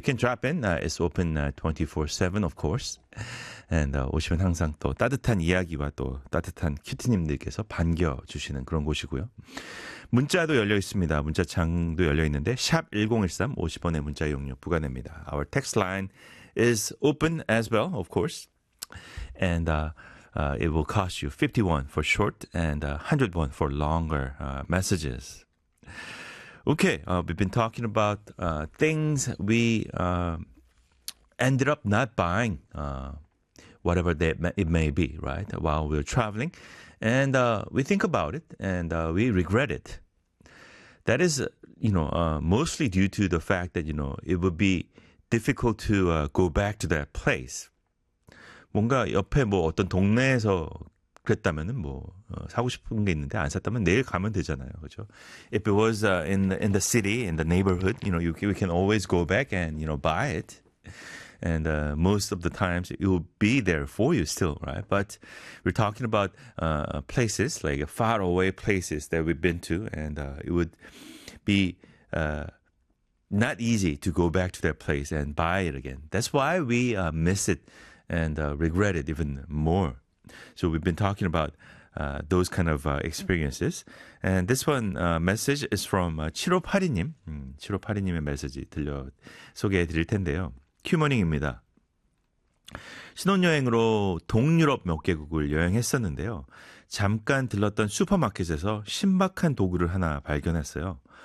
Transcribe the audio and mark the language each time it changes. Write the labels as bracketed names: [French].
[English] You can drop in. It's open 24/7, of course. And [Korean] 오시면 항상 또 따뜻한 이야기와 또 따뜻한 큐티님들께서 반겨주시는 그런 곳이고요. 문자도 열려 있습니다. 문자창도 열려 있는데 샵 1013, 50원의 문자 이용료 부과됩니다. [English] Our text line is open as well, of course. And it will cost you 50 won for short and 100 won for longer messages. Okay, we've been talking about things we ended up not buying, whatever it may be, right, while we're traveling. And we think about it and we regret it. That is, you know, mostly due to the fact that, you know, it would be difficult to go back to that place. [Korean] 뭔가 옆에 뭐 어떤 동네에서 그랬다면은 뭐 사고 싶은 게 있는데 안 샀다면 내일 가면 되잖아요. 그죠? [English] If it was in the city, in the neighborhood, you know, we can always go back and, you know, buy it. And most of the times it will be there for you still, right? But we're talking about places, like far away places that we've been to, and it would be not easy to go back to that place and buy it again. That's why we miss it. And regret it even more. So we've been talking about those kind of experiences. And this one message is from 7582님. [Korean] 7582님의 메시지 들려 소개해 드릴 텐데요. 큐머닝입니다. 신혼여행으로 동유럽 몇 개국을 여행했었는데요. 잠깐 들렀던 슈퍼마켓에서 신박한 도구를 하나 발견했어요.